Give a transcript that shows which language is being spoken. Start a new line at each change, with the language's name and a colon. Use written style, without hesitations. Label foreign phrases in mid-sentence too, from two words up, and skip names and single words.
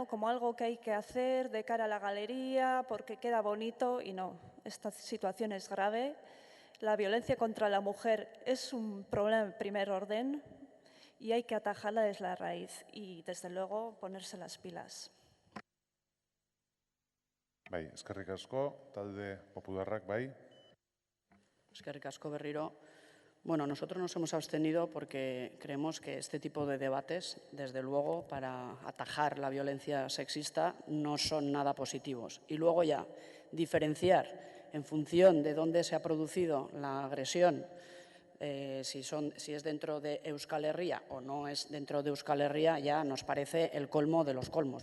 Spanish: Como algo que hay que hacer de cara a la galería porque queda bonito y no, esta situación es grave. La violencia contra la mujer es un problema de primer orden y hay que atajarla desde la raíz y, desde luego, ponerse las pilas.
Basque: Bai, eskerrik asko, talde popularrak, bai. Eskerrik asko berriro.
Spanish: Bueno, nosotros nos hemos abstenido porque creemos que este tipo de debates, desde luego, para atajar la violencia sexista, no son nada positivos. Y luego ya, diferenciar en función de dónde se ha producido la agresión, si es dentro de Euskal Herria o no es dentro de Euskal Herria, ya nos parece el colmo de los colmos.